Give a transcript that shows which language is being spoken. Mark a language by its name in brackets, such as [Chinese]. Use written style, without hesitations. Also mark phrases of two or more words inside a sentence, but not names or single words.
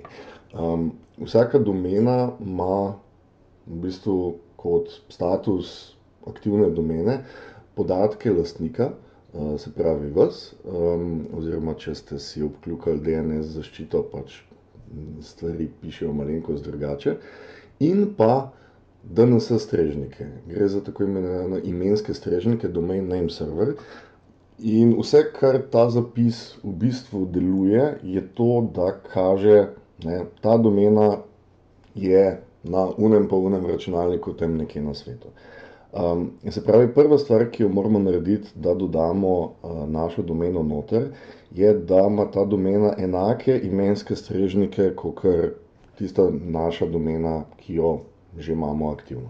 [Slovenian] Vsaka domena ima v bistvu kot status aktivne domene podatke lastnika, se pravi vas, oziroma če ste si obkljukali DNS zaščito, pač stvari pišejo malenkost drugače, in pa DNS strežnike. Gre za tako imenovane imenske strežnike, [English] domain name server. [Slovenian] In vse, kar ta zapis v bistvu deluje, je to, da kaže, ta domena je na unem pa unem računalniku tam nekje na svetu. Se pravi, prva stvar, ki jo moramo narediti, da dodamo našo domeno noter, je, da ima ta domena enake imenske strežnike, kakor tista naša domena, ki jo že imamo aktivno.